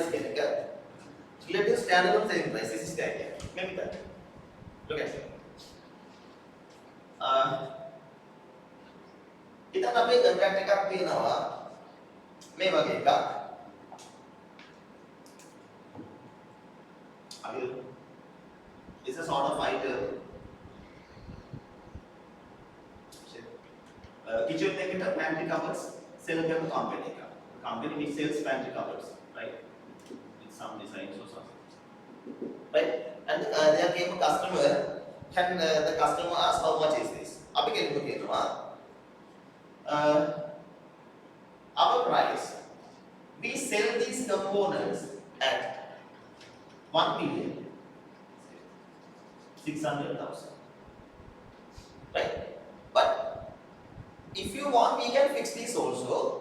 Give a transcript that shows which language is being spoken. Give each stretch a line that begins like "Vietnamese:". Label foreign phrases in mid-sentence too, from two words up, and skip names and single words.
English: Relative standalone selling price, this is the idea. Maybe that. Look at it.
Sinhala: ඉතින් අපි කොන්ට්‍රැක්ට් එකක් තියෙනවා මේ වගේ එකක්.
English: අපි it's a sort of item. Kitchen එකට pantry covers sell කරන company එක. Company which sells pantry covers, right? With some designs or something. Right? And there came a customer and the customer asked how much is this? අපි කියනවා our price, we sell these components at 1,600,000, right? But if you want, we can fix this also.